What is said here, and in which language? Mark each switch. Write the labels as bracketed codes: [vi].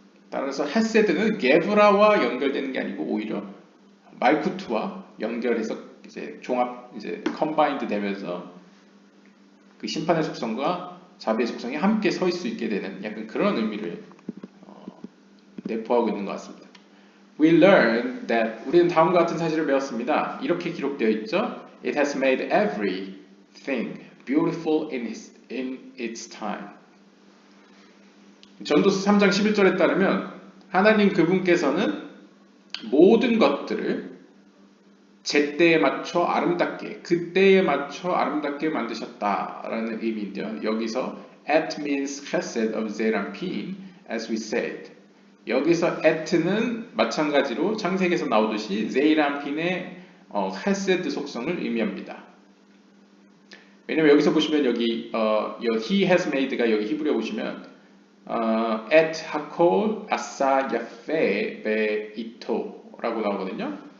[ko] 따라서 헤세드는 게브라와 연결되는 게 아니고 오히려 말쿠트와 연결해서 이제 종합 이제 컴바인드 되면서 그 심판의 속성과 자비의 속성이 함께 서 있을 수 있게 되는 약간 그런 의미를 내포하고 있는 것 같습니다. [en] We learned that [ko] 우리는 다음과 같은 사실을 배웠습니다. 이렇게 기록되어 있죠. [en] It has made everything beautiful in its time. [ko] 전도서 3장 11절에 따르면 하나님 그분께서는 모든 것들을 제때에 맞춰 아름답게, 그때에 맞춰 아름답게 만드셨다라는 의미인데요. 여기서 [en] at means chesed of zeranpin, as we said. [ko] 여기서 at는 마찬가지로 창세기에서 나오듯이 zeranpin의 chesed 속성을 의미합니다. 왜냐면 여기서 보시면 여기 [en] he has made [ko] 가 여기 히브리어 보시면 [he] at hakol asa yafe beito [ko] 라고 나오거든요.